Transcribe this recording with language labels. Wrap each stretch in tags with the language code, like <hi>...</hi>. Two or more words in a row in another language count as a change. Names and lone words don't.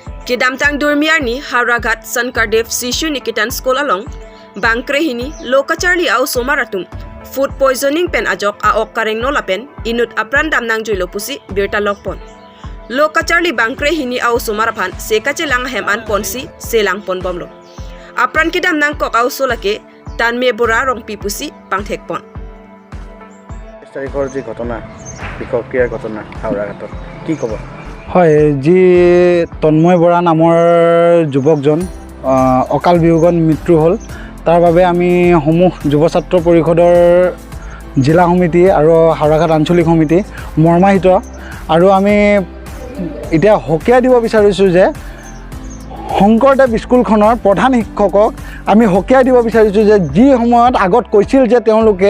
<mjw>Kidamtang Durmiarni Haragat Sankardev Sishu Nikitan School along Bangkrehini Lokacharli au Somaratum</mjw> <en>Food poisoning</en> <mjw>pen ajok aok kareng nolapen inut apran damnang juilopusi Abirta lokpon Lokacharli Bangkrehini au Somarapan sekache lang heman ponsi selang pon bomlo apran kidamnang kok au solake tanme bora rong pipusi pangthekpon</mjw> <as>তাৰিখৰ যি ঘটনা বিকক্ৰিয়াৰ ঘটনা হাওৰাঘাটত কি ক'ব হয় যি তন্ময় বৰা নামৰ যুৱকজন অকাল বিয়োগত মৃত্যু হ'ল তাৰ বাবে আমি সমূহ যুৱ ছাত্ৰ পৰিষদৰ জিলা সমিতি আৰু হাওৰাঘাট আঞ্চলিক সমিতি মৰ্মাহিত আৰু আমি এতিয়া হকিয়াই দিব বিচাৰিছোঁ যে শংকৰদেৱ স্কুলখনৰ প্ৰধান শিক্ষকক আমি হকিয়াই দিব বিচাৰিছোঁ যে যি সময়ত আগত কৈছিল যে তেওঁলোকে</as>